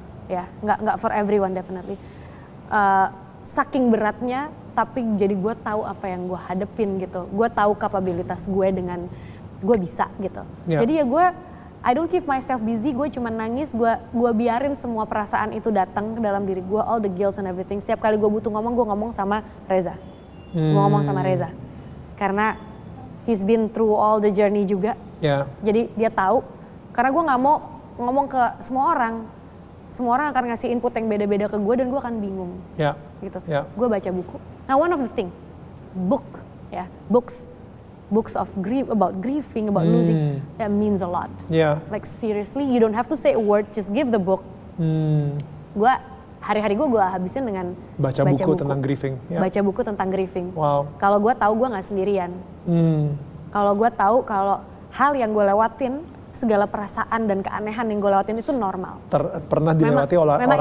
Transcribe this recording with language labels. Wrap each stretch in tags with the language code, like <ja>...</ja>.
<id>Ya, nggak</id> <en>for everyone definitely.</en> <id>Saking beratnya, tapi jadi gue tahu apa yang gue hadepin gitu. Gue tahu kapabilitas gue dengan gue bisa gitu. Jadi ya gue</id> <en>I don't keep myself busy,</en> <id>gue cuma nangis, gue biarin semua perasaan itu datang ke dalam diri gue,</id> <en>all the guilt and everything.</en> <id>Setiap kali gue butuh ngomong, gue ngomong sama Reza. Gue ngomong sama Reza.</id> <en>Karena he's been through all the journey juga.</en> <id>Jadi dia tahu. Karena gue gak mau ngomong ke semua orang. Semua orang akan ngasih input yang beda-beda ke gue dan gue akan bingung. Gitu. Gue baca buku.</id> <en>Nah, one of the thing, books of about grieving, about losing, that means a lot. Like seriously, you don't have to say a word, just give the book.</en> <id>Gue hari-hari gue habisin dengan baca buku tentang grieving. Baca buku tentang grieving. Wow. Kalau gue tahu gue nggak sendirian. Kalau gue tahu kalau hal yang gue lewatin, segala perasaan dan keanehan yang gue lewatin itu normal. Pernah dilewati oleh orang lain juga.</id>